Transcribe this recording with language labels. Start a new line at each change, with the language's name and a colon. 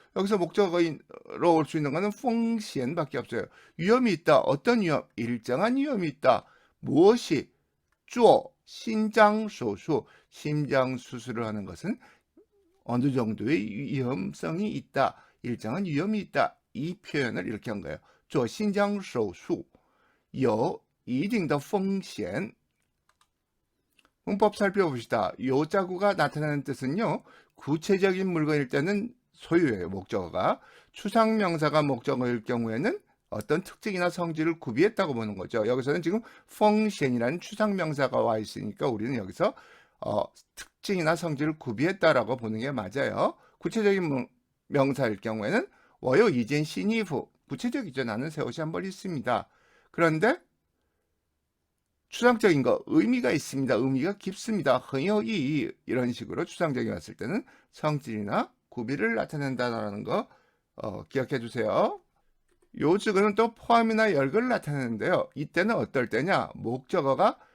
Korean: 여기서 목적어로 올 수 있는 거는 펑시엔밖에 없어요. 위험이 있다. 어떤 위험? 일정한 위험이 있다. 무엇이? 주어, 신장소수, 심장 수술을 하는 것은 어느 정도의 위험성이 있다. 일정한 위험이 있다. 이 표현을 이렇게 한 거예요.
Chinese: 做心脏手术有一定的风险.
Korean: 문법 살펴봅시다. 요 자구가 나타나는 뜻은요. 구체적인 물건일 때는 소유예요. 목적어가. 추상명사가 목적어일 경우에는 어떤 특징이나 성질을 구비했다고 보는 거죠. 여기서는 지금 펑션이라는 추상명사가 와 있으니까 우리는 여기서 특징이나 성질을 구비했다라고 보는 게 맞아요. 구체적인 명사일 경우에는
Chinese: 我有一件新衣服.
Korean: 구체적이죠. 나는 새 옷이 한 벌 있습니다. 그런데 추상적인 거 의미가 있습니다. 의미가 깊습니다.
Chinese: 很有意义.
Korean: 이런 식으로 추상적이 왔을 때는 성질이나 구비를 나타낸다는 거 기억해 주세요. 요즈는 또 포함이나 열거를 나타내는데요. 이때는 어떨 때냐? 목적어가